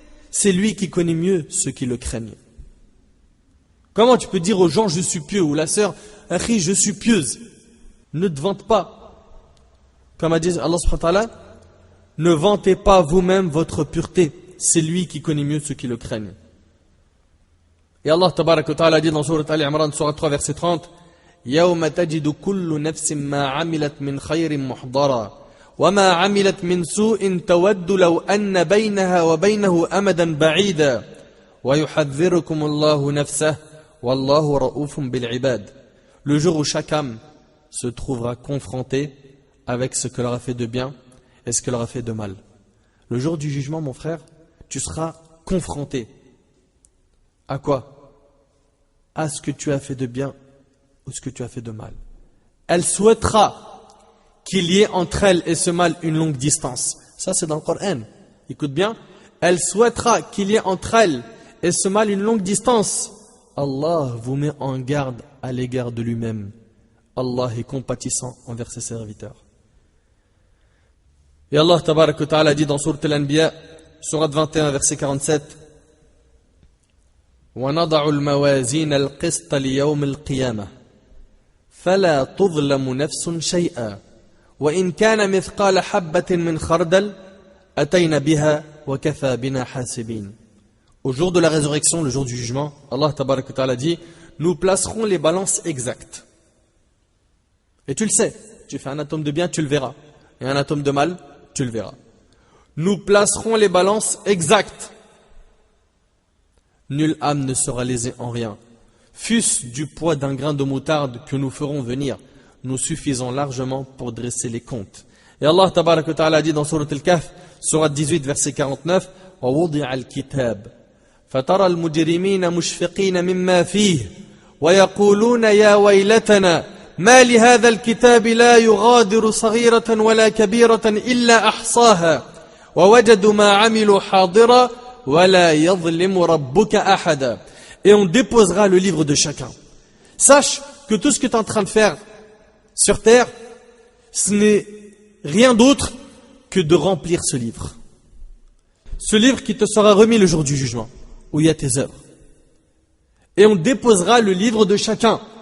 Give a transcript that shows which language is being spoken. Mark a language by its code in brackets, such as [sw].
[fr] C'est lui qui connaît mieux ceux qui le craignent. Comment tu peux dire aux gens je suis pieux ou la sœur, Akhi, je suis pieuse? Ne te vante pas. Comme a dit Allah subhanahu wa ta'ala, ne vantez pas vous-même votre pureté. C'est lui qui connaît mieux ceux qui le craignent. Et Allah tabarak wa ta'ala dit dans Sourate Al-Imran, Sourate 3, verset 30, [ar] يَوْمَ تَجِدُ كُلُّ نَفْسٍ مَا عَمِلَتْ مِنْ خَيْرٍ مُحْضَرًا وَمَا عَمِلَتْ مِنْ سُوءٍ تَوَدُّ لَوْ أَنَّ بَيْنَهَا وَبَيْنَهُ أَمَدًا بَعِيدًا وَيُحَذِّرُكُمُ اللَّهُ نَفْسَهُ وَاللَّهُ رَؤُوفٌ بِالْعِبَادِ. [fr] Le jour où chaque âme se trouvera confrontée avec ce qu'elle aura fait de bien et ce qu'elle aura fait de mal. Le jour du jugement, mon frère, tu seras confronté. À quoi? À ce que tu as fait de bien ou ce que tu as fait de mal. Elle souhaitera qu'il y ait entre elle et ce mal une longue distance. Ça c'est dans le Coran. Écoute bien. Elle souhaitera qu'il y ait entre elle et ce mal une longue distance. Allah vous met en garde à l'égard de lui-même. Allah est compatissant envers ses serviteurs. Et Allah tabarak wa ta'ala dit dans Sourate Al-Anbiya, Sourate 21, verset 47, [ar] وَنَضَعُ الْمَوَازِينَ الْقِسْطَ لِيَوْمِ الْقِيَامَةِ فَلَا تُظْلَمُ نَفْسٌ شَيْئًا وَإِنْ كَانَ مِثْقَالَ حَبَّةٍ مِنْ خَرْدَلٍ أَتَيْنَا بِهَا وَكَفَى بِنَا حَاسِبِينَ. [fr] Au jour de la résurrection, le jour du jugement, Allah tabarak wa ta'ala dit, nous placerons les balances exactes. Et tu le sais, tu fais un atome de bien, tu le verras. Et un atome de mal, tu le verras. Nous placerons les balances exactes. Nulle âme ne sera lésée en rien. Fût-ce du poids d'un grain de moutarde que nous ferons venir, nous suffisons largement pour dresser les comptes. Et Allah tabarak wa ta'ala dit dans Sourate Al-Kahf, Sourate 18, verset 49, [ar] وَوُضِعَ الْكِتَابِ فَتَرَى الْمُجْرِمِينَ مُشْفِقِينَ مِمَّا فِيهِ وَيَقُولُونَ يَا وَيْلَتَنَا ما لهذا الكتاب لا يغادر صغيرة ولا كبيرة إلا أحصاها ووجدوا ما عملوا حاضرا ولا يظلم ربك أحدا. [fr] Et on déposera le livre de chacun. Sache que tout ce que tu es en train de faire sur terre, ce n'est rien d'autre que de remplir ce livre. Ce livre qui te sera remis le jour du jugement, où il y a tes œuvres. Et on déposera le livre de chacun.